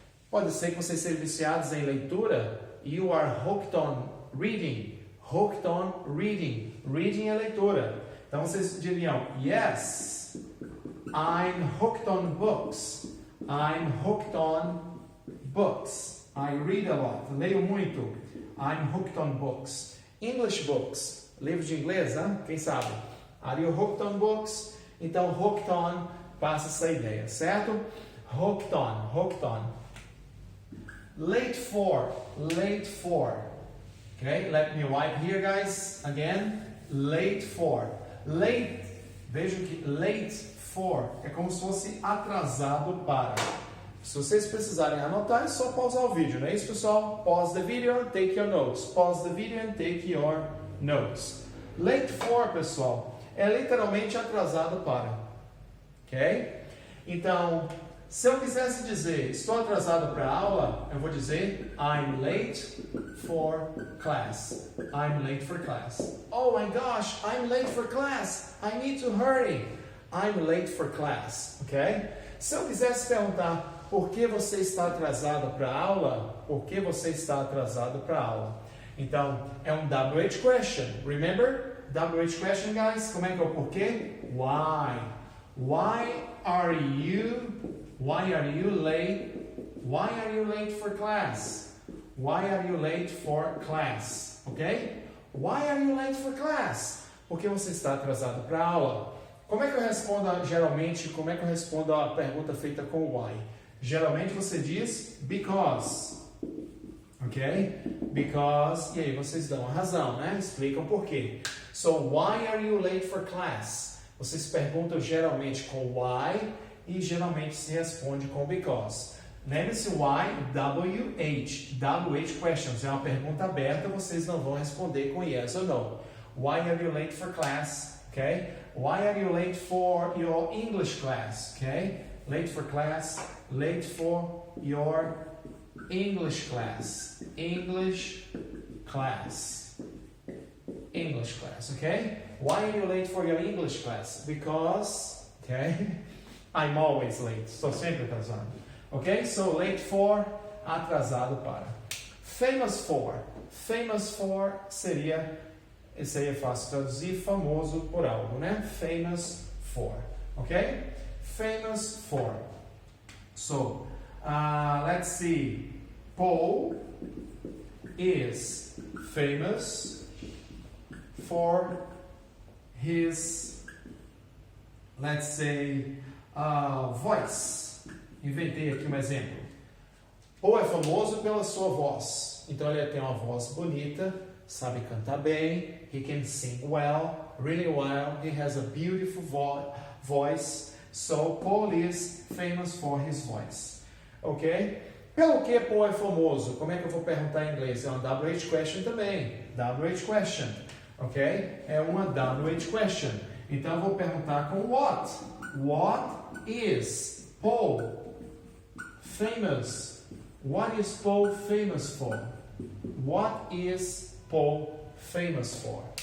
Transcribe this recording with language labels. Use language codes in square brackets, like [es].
[pt] Pode ser que vocês sejam viciados em leitura. [en] You are hooked on reading. Hooked on reading. Reading [pt] é leitura. Então vocês diriam, [en] yes, I'm hooked on books. I'm hooked on books. I read a lot. [pt] Leio muito. [en] I'm hooked on books. English books. [pt] Livros de inglês, né? Quem sabe? [en] Are you hooked on books? [pt] Então, hooked on passa essa ideia, certo? [en] Hooked on, hooked on. Late for, late for. Okay, let me wipe here, guys. Again, late for. [pt] Late, vejam que late for é como se fosse atrasado para. Se vocês precisarem anotar, é só pausar o vídeo, não é isso, pessoal? [en] Pause the video and take your notes. Pause the video and take your notes. [pt] Late for, pessoal, é literalmente atrasado para. Ok? Então, se eu quisesse dizer estou atrasado para a aula, eu vou dizer [en] I'm late for class. I'm late for class. Oh my gosh, I'm late for class. I need to hurry. I'm late for class. Ok? [pt] Se eu quisesse perguntar por que você está atrasado para a aula, por que você está atrasado para a aula? [en] Então, é um WH question. Remember? WH question, guys? [pt] Como é que é o porquê? [en] Why? Why are you late? Why are you late for class? Why are you late for class? Ok? Why are you late for class? [pt] Por que você está atrasado para a aula? Como é que eu respondo geralmente? Como é que eu respondo a pergunta feita com why? Geralmente você diz because. Ok? Because, e aí vocês dão a razão, né? Explicam por quê. [en] So, why are you late for class? [pt] Vocês perguntam geralmente com why e geralmente se responde com because. Lembre-se, why, WH. WH questions. É uma pergunta aberta, vocês não vão responder com yes ou no. [en] Why are you late for class? Ok? Why are you late for your English class? Ok? Late for class. Late for your English class. English class. English class, okay? Why are you late for your English class? Because, okay? I'm always late. [pt] Estou sempre atrasado. [en] Okay? So, late for, [pt] atrasado para. [en] Famous for. [pt] Famous for seria, esse aí é fácil traduzir, famoso por algo, né? [en] Famous for. Okay? Famous for. So, let's see. Paul is famous for his, let's say, voice. [pt] Inventei aqui um exemplo. Paul é famoso pela sua voz. Então ele tem uma voz bonita, sabe cantar bem. [en] he can sing well, really well, he has a beautiful voice. So Paul is famous for his voice. [pt] Ok? Pelo que Paul é famoso? Como é que eu vou perguntar em inglês? É uma WH question também. WH question. Ok? É uma WH question. Então eu vou perguntar com what? [en] What is Paul famous? What is Paul famous for? What is Paul famous for?